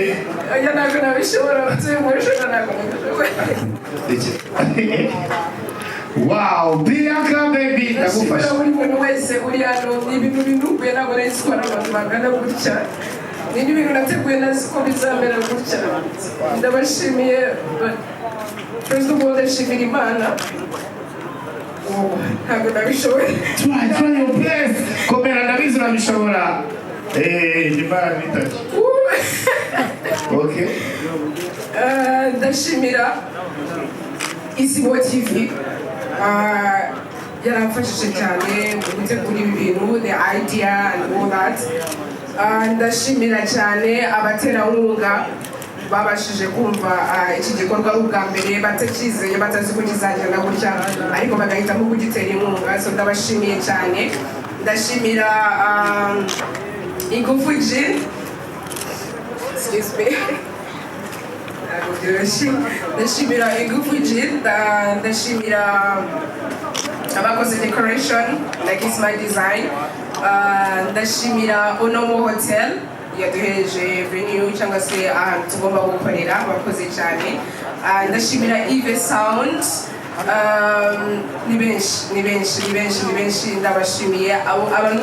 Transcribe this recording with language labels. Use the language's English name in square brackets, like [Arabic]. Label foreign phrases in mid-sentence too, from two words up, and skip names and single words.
[Kinyarwanda] oya ntabwo nabishobora tuyumushaka ntabwo nabishobora wow Bianca baby ndagufasha buri muntu wese uri hano ni ibintu binukuye ntabwo nahise ko abantu bangana gutya ni ibintu nateguye nazi ko bizamera gutya ndabashimiye [English] first of all [Kinyarwanda] ndashimira Imana ntabwo nabishobora [English] try your best [Kinyarwanda] komera ndabizi urabishobora Imana nitaki okay ndashimira Isibo TV yaramfashije cyane mu gutegura ibi bintu [English] the idea and all that [Kinyarwanda] ndashimira cyane abaterankunga babashije kumva iki gikorwa ari ubwa mbere batakizeye batazi ko kizagenda gutya ariko bagahitamo kugitera inkunga so ndabashimiye cyane ndashimira ingufu G [English] excuse me [Kinyarwanda] ndashimira ingufu G ndashimira abakoze decoration [English] like it's my design [Kinyarwanda] ndashimira Onomo Hotel yaduhereje venue cyangwa se ahantu tugomba gukorera abakoze cyane ndashimira Eve Sound ni benshi ndabashimiye abantu